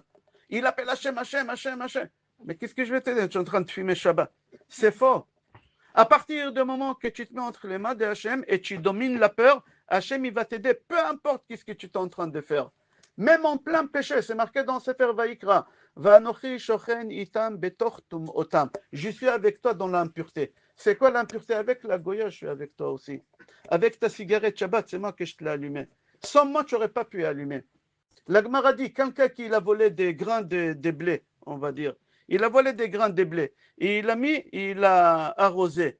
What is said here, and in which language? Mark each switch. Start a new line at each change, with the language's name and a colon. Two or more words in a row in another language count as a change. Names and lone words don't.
French: Il appelle Hachem, Hachem, Hachem, Hachem. Mais qu'est-ce que je vais t'aider? Tu es en train de fumer Shabbat. C'est faux. À partir du moment que tu te mets entre les mains de Hachem et tu domines la peur, Hachem, il va t'aider, peu importe ce que tu es en train de faire. Même en plein péché, c'est marqué dans Sefer Vaïkra.
Hebrew: ואנכי שוכן אתם בתוך טומאתם.
French: Je suis avec toi dans l'impureté. C'est quoi l'impureté? Avec la goya, je suis avec toi aussi. Avec ta cigarette Shabbat, c'est moi que je te l'ai allumée. Sans moi, tu n'aurais pas pu allumer. La Gemara dit, quelqu'un qui a volé des grains de blé, on va dire. Il a volé des grains de blé. Et il a arrosé.